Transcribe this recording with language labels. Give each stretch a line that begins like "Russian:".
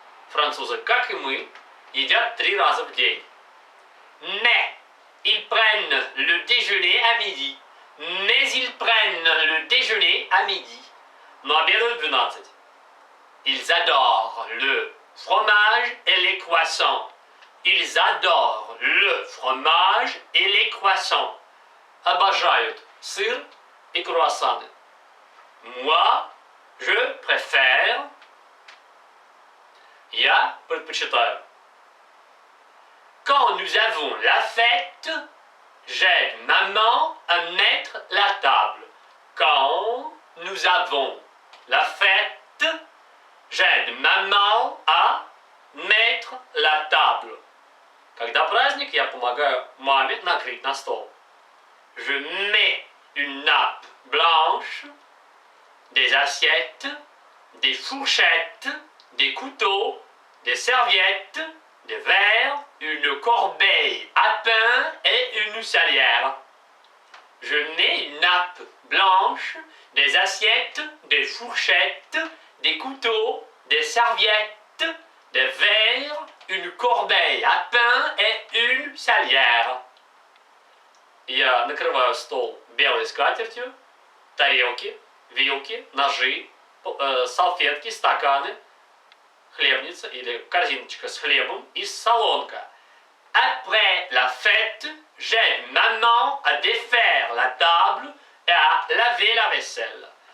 Russian: Французы, как и мы, едят 3 раза в день.
French: Mais ils prennent le déjeuner à midi. Mais ils prennent le déjeuner à midi.
Russian: Но обедают в 12.
French: Ils adorent le fromage et les croissants. Ils adorent le fromage et les croissants.
Russian: Обожают сыр и круассаны.
French: Moi, je préfère.
Russian: Я предпочитаю.
French: Quand nous avons la fête, j'aide maman à mettre la table. Quand nous avons la fête, j'aide maman à mettre la table.
Russian: Когда праздник, я помогаю маме накрыть на стол.
French: Je mets une nappe blanche, des assiettes, des fourchettes, des couteaux, des serviettes, des verres, une corbeille à pain et une salière. Je mets une nappe blanche, des assiettes, des fourchettes, des couteaux, des serviettes, des verres, une corbeille à pain et une salière.
Russian: Я накрываю стол белой скатертью, тарелки, вилки, ножи, салфетки, стаканы, хлебница или корзиночка с хлебом и солонка.
French: Après la fête, j'aide maman à défaire la table et à laver la vaisselle.